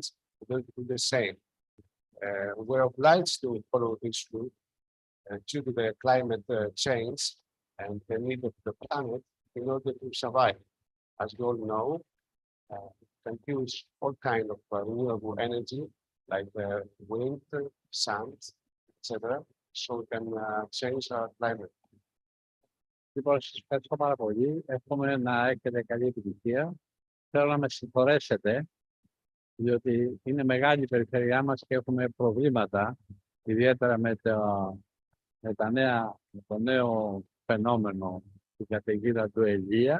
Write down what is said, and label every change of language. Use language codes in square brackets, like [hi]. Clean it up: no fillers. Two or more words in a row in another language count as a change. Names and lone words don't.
[en] They're going to do the same. We're obliged to follow this route due to the climate change and the need of the planet in order to survive. As you all know, we can use all kinds of renewable energy like wind, sun, etc. So we can change our climate. [el] Λοιπόν, σας ευχαριστώ πάρα πολύ. Εύχομαι να έχετε καλή επιτυχία. Θέλω να με συγχωρέσετε, διότι είναι μεγάλη η περιφέρειά μας και έχουμε προβλήματα, ιδιαίτερα με το νέο φαινόμενο του καταιγίδα του Ελία.